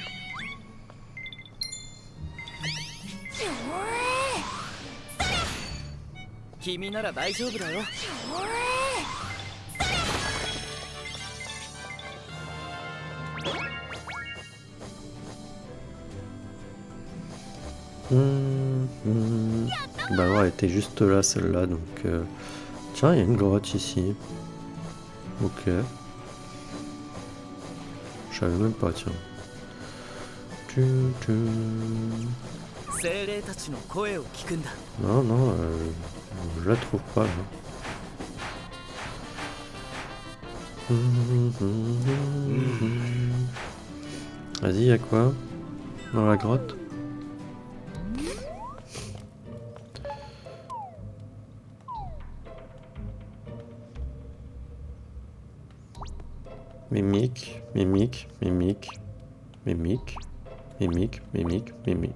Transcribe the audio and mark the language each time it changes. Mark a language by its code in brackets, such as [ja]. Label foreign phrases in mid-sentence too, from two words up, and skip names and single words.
[ja] 君なら大丈夫だよ。 [fr] Bah ouais, elle était juste là, celle-là, donc... Tiens, il y a une grotte ici. Ok. Je savais même pas, tiens. [ja] 精霊たちの声を聞くんだ。 [fr] Non, non, je la trouve pas, là. Vas-y, y'a quoi dans la grotte? Mimique, mimique, mimique, mimique, mimique, mimique, mimique.